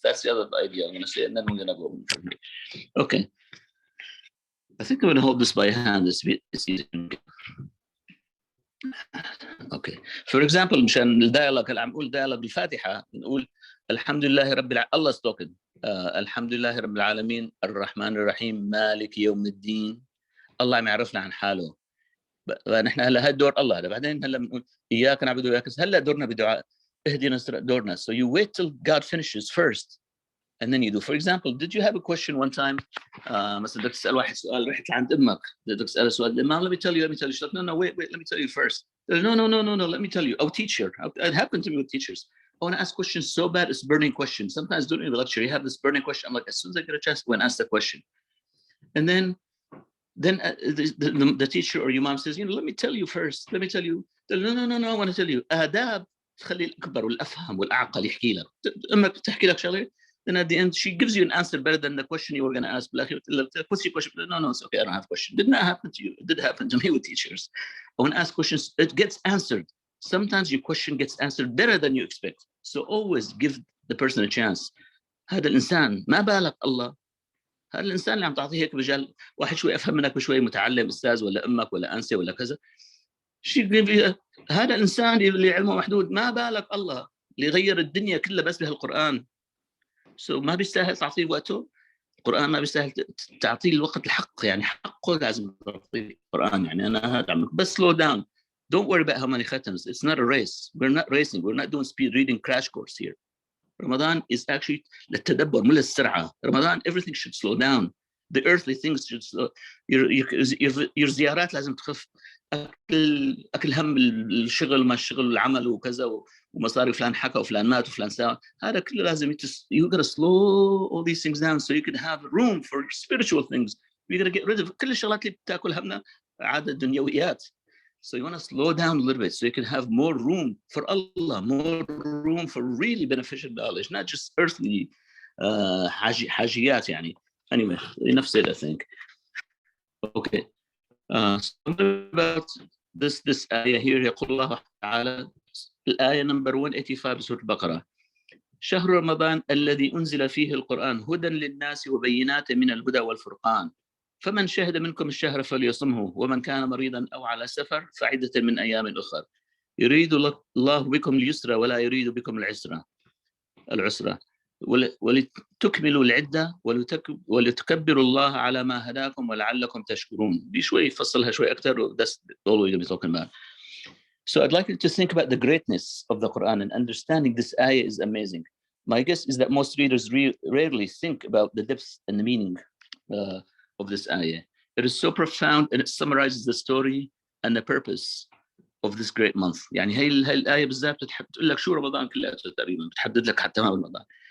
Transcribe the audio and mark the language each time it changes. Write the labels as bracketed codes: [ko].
[en] That's the other idea I'm going to say, and then we're going to go from here. Okay. I think I'm going to hold this by hand. It's easy. Okay. For example, [ar] مشان الديالوج اللي عم نقول ديالوج بالفاتحة نقول الحمد لله رب العالمين. الله [en] spoken. [ar] الحمد لله رب العالمين الرحمن الرحيم مالك يوم الدين. الله عم يعرفنا عن حاله. نحن هلا هالدور الله هلا بعدين هلا بنقول إياك نعبد وإياك هلا دورنا بدعاء اهدنا دورنا. [en] So you wait till God finishes first and then you do. For example, did you have a question one time? [ar] مثلا بدك تسأل واحد سؤال رحت لعند أمك بدك تسأل سؤال [en] let me tell you. She's like, no, wait, let me tell you first. No, let me tell you. Oh, teacher. It happened to me with teachers. I want to ask questions so bad, it's burning questions. Sometimes during the lecture, you have this burning question. I'm like, as soon as I get a chance, go and ask the question. And then the teacher or your mom says, let me tell you first. Let me tell you. No, I want to tell you. [ar] آداب تخلي الأكبر والأفهم والأعقل يحكي لك. أمك تحكي لك شغلة. [en] Then at the end, she gives you an answer better than the question you were going to ask. What's your question? No, it's okay. I don't have a question. Did not happen to you. It did happen to me with teachers. I want to ask questions. It gets answered. Sometimes your question gets answered better than you expect. So always give the person a chance. [ar] هذا الإنسان ما بالك الله. هذا الإنسان اللي عم تعطيه هيك مجال واحد شوي أفهم منك بشوي متعلم أستاذ ولا أمك ولا أنسة ولا كذا. هذا الإنسان اللي علمه محدود ما بالك الله اللي غير الدنيا كلها بس بهالقرآن. So ما بيستاهل تعطيه وقته. القرآن ما بيستاهل تعطيه الوقت الحق يعني حقه لازم تعطيه القرآن يعني أنا هذا بس [en] slow down. Don't worry about how many khatams. It's not a race. We're not racing. We're not doing speed reading crash course here. Ramadan is actually [ar] للتدبر مو للسرعة. [en] Ramadan, everything should slow down. The earthly things should slow. [ar] Your زيارات لازم تخف. أكل هم الشغل ما الشغل والعمل وكذا ومصاري فلان حكى وفلان مات وفلان ساوى. هذا كله لازم [en] you gotta slow all these things down so you can have room for spiritual things. You gotta get rid of [ar] كل الشغلات اللي بتاكل همنا عادة دنيويات. [en] So you want to slow down a little bit so you can have more room for Allah, more room for really beneficial knowledge, not just earthly [ar] حاجيات يعني. [en] Anyway, enough said, I think. Okay. Something about this ayah here. [ar] يقول الله تعالى الآية number 185 سورة البقرة. شهر رمضان الذي أنزل فيه القرآن هدى للناس وبينات من الهدى والفرقان فمن شهد منكم الشهر فليصمه ومن كان مريضا أو على سفر فعدة من أيام أخر يريد الله بكم اليسر ولا يريد بكم العسرة ولتكملوا العدة ولتكبروا الله على ما هداكم ولعلكم تشكرون. دي شوي فصلها شوي أكثر. [en] That's all we're going to be talking about. So I'd like you to think about the greatness of the Quran, and understanding this ayah is amazing. My guess is that most readers rarely think about the depth and the meaning of this ayah. It is so profound, and it summarizes the story and the purpose of this great month. [ar] يعني هاي الآية بالذات بتقول لك شو رمضان كلياته تقريبا، بتحدد لك حتى ما رمضان.